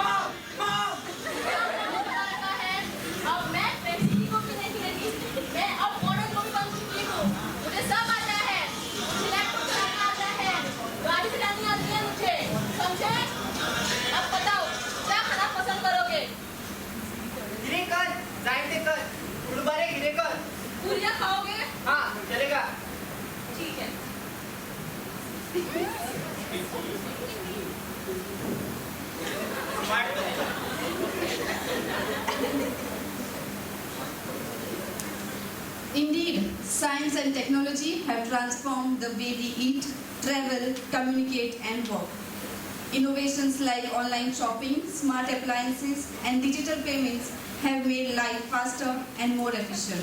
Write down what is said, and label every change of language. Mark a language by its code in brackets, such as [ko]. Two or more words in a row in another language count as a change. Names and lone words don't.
[hi] आपने बता रखा है, अब मैं पेप्सी की कॉफी नहीं पीएगी। मैं अब [en] modern coffee [hi] बन चुकी हूँ। मुझे सब आता है। मुझे लैपटॉप चलाना आता है, गाड़ी चलानी आती है मुझे। समझे? अब बताओ, क्या खाना पसंद करोगे? [kok] कितें कर जाय तें कर पूण बरें कितें कर [hi] पूरियां खाओगे? हाँ चलेगा ठीक है। [kok] वाट कर [en] Indeed, science and technology have transformed the way we eat, travel, communicate, and work. Innovations like online shopping, smart appliances, and digital payments have made life faster and more efficient.